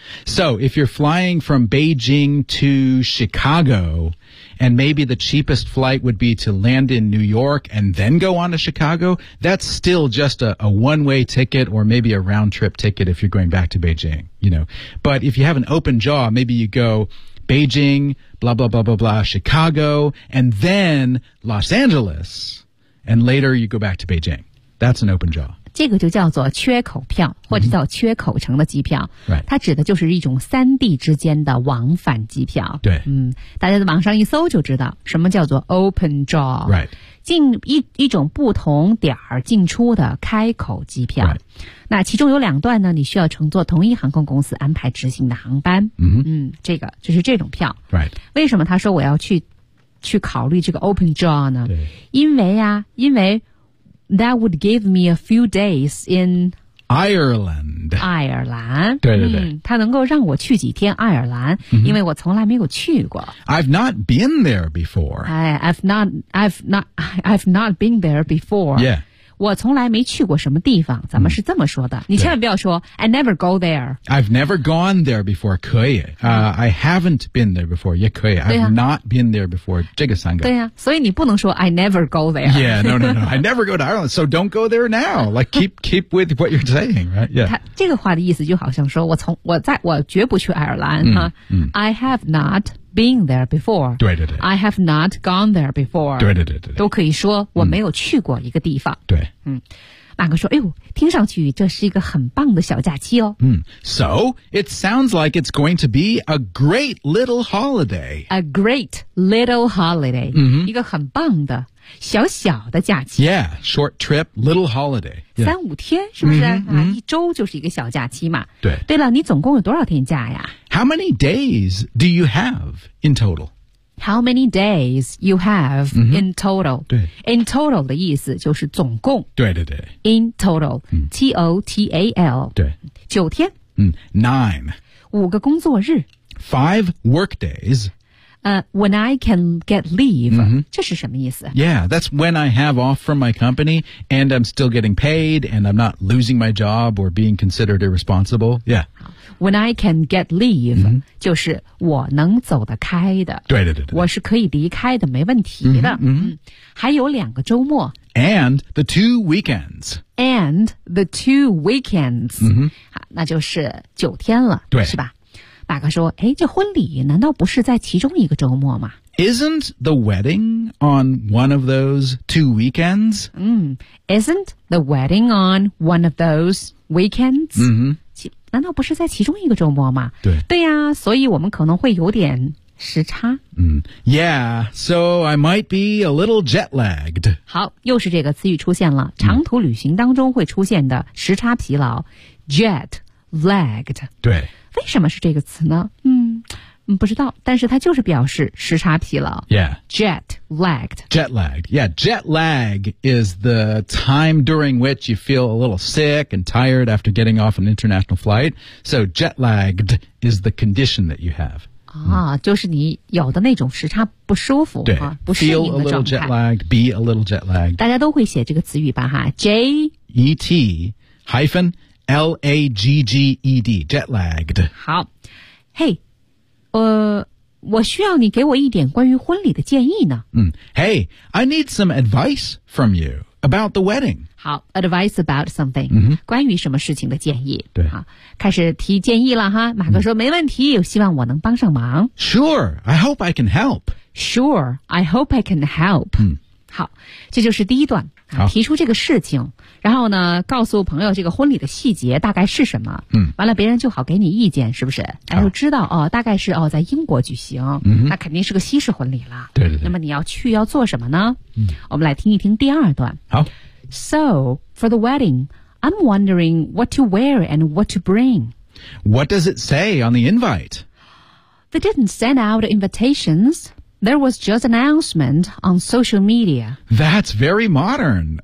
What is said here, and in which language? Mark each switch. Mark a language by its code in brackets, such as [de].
[en] So, if you're flying from Beijing to Chicago, and maybe the cheapest flight would be to land in New York and then go on to Chicago, that's still just a one-way ticket or maybe a round-trip ticket if you're going back to Beijing, you know. But if you have an open jaw, maybe you go... Beijing, blah, blah, blah, blah, blah, Chicago, and then Los Angeles, and later you go back to Beijing. That's an open jaw. [zh] 这个就叫做缺口票或者叫缺口城的机票、 mm-hmm. right. 它指的就是一种三地之间的往返机票。对、嗯、大家在网上一搜就知道什么叫做 open jaw、 right. 进 一种不同点进出的开口机票、 right. 那其中有两段呢，你需要乘坐同一航空公司安排执行的航班、 mm-hmm. 嗯、这个就是这种票、 right. 为什么他说我要去考虑这个 open jaw 呢？ [en] 因为That would give me a few days in Ireland. [zh] 爱尔兰。对对对。它、嗯、能够让我去几天爱尔兰、 mm-hmm. 因为我从来没有去过。 [en] I've not been there before. I've not been there before. Yeah. [zh] 我从来没去过什么地方咱们是这么说的。 Mm-hmm. 你千万不要说 [en] I never go there. I've never gone there before. 可以。I haven't been there before. 也可以。啊、 I've not been there before. 这个三个。 [zh] 对呀、啊、所以你不能说 [en] I never go there. Yeah, no. I never go to Ireland, so don't go there now. Like, keep with what you're saying, right? Yeah. [zh] 这个话的意思就好像说我绝不去爱尔兰。 Mm-hmm. 啊 mm-hmm. [en] I have not. Been there before. [zh] 对对对 [en] I have not gone there before. [zh] 对对对 对都可以说我没有去过一个地方。对、嗯。马克说哎呦听上去这是一个很棒的小假期哦。 [en] 嗯。So, it sounds like it's going to be a great little holiday. A great little holiday.、 Mm-hmm. [zh] 一个很棒的小小的假期。 [en] Yeah, short trip, little holiday.、Yeah. [zh] 三五天是不是、 mm-hmm. 啊、一周就是一个小假期嘛。对。对了你总共有多少天假呀 [en] How many days do you have in total? How many days you have、 mm-hmm. in total? [zh] 对 In total 的意思就是总共对对对 [en] In total、嗯、 T-O-T-A-L [zh] 对九天、 [en] 嗯、Nine [zh] 五个工作日 [en] Five work days、 When I can get leave、 mm-hmm. [zh] 这是什么意思 [en] Yeah, that's when I have off from my company and I'm still getting paid and I'm not losing my job or being considered irresponsible Yeah When I can get leave,、 mm-hmm. [zh] 就是我能走得开的。对对对对。我是可以离开的，没问题的。 Mm-hmm, mm-hmm. 还有两个周末。 [en] And the two weekends. And the two weekends.、 Mm-hmm. [zh] 那就是九天了。对。是吧？马克说，哎，这婚礼难道不是在其中一个周末吗？ [en] Isn't the wedding on one of those two weekends? Isn't the wedding on one of those weekends? Mm-hmm. [zh] 难道不是在其中一个周末吗？对。对呀、啊、所以我们可能会有点时差。 [en] 嗯。Yeah, so I might be a little jet lagged. [zh] 好又是这个词语出现了长途旅行当中会出现的时差疲劳。 [en] Jet lagged. [zh] 对。为什么是这个词呢不知道但是它就是表示时差疲劳。 Yeah. [en] Jet lagged. Jet lagged. Yeah, jet lag is the time during which you feel a little sick and tired after getting off an international flight. So jet lagged is the condition that you have. [zh] 啊、嗯、就是你有的那种时差不舒服。对、啊、不适应的状 [en] 态。Feel a little jet lagged, be a little jet lagged. [zh] 大家都会写这个词语吧哈 J-E-T [en] hyphen L-A-G-G-E-D, jet lagged. [zh] 好。 Hey,我需要你给我一点关于婚礼的建议呢。 [en] 嗯 ，Hey, I need some advice from you about the wedding. 好 ，advice about something，、 mm-hmm. [zh] 关于什么事情的建议？对，好，开始提建议了哈。马克说、mm-hmm. 没问题，有希望我能帮上忙。 [en] Sure, I hope I can help. Sure, I hope I can help.、嗯、 [zh] 好，这就是第一段、啊、提出这个事情，然后呢，告诉朋友这个婚礼的细节大概是什么。嗯，完了别人就好给你意见，是不是？哎，就知道哦，大概是哦，在英国举行，嗯，那肯定是个西式婚礼了。对对对。那么你要去要做什么呢？嗯，我们来听一听第二段。好。 [en] So for the wedding, I'm wondering what to wear and what to bring. What does it say on the invite? They didn't send out invitations. There was just an announcement on social media. That's very modern.